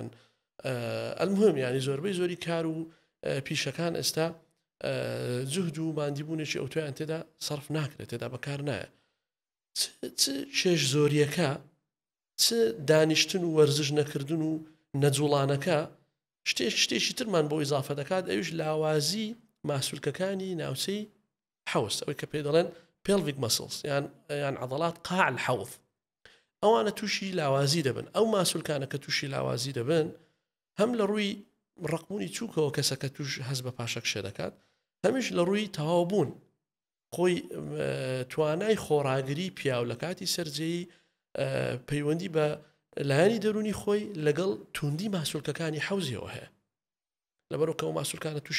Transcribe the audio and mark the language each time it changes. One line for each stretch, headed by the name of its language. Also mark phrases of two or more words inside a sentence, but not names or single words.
Central Kurdish: المهم ینی زۆربەی زۆری کار و پیشەکان ئێستا جوهد و ماندیبوونێکی ئەوتۆیان تێدا سەرف ناکرێت تێدا بەکار نایە چێش زۆریەکە چ دانیشتن و وەرزش نەکردن و نەجوڵانەکە شتێکی ترمان بۆ ئیزافە دەکات ئەوش لاوازی ماسوولکەکانی ناوچەی حەوست ئەوەی کە پێ دەڵێن
English: pelvic muscles
Central Kurdish: یان
Arabic: عضلات قاع الحوض
Central Kurdish: ئەوانە تووشی لاوازی دەبن ئەو ماسوولکانە کە تووشی لاوازی دەبن هەم لە ڕووی ڕقبوونی چووکەوە کەسەکە توش هەست بە پاشەکشێ دەکات هەمیش لە ڕووی تەواوبوون خۆی توانای خۆڕاگری پیاو لە کاتی سەرجەیی پەیوەندی بە لایانی دەرونی خۆی لەگەڵ توندی ماسوولکەکانی حەوزیەوە هەیە لەبەرەوە کە ئەو ماسوولکانە تووشی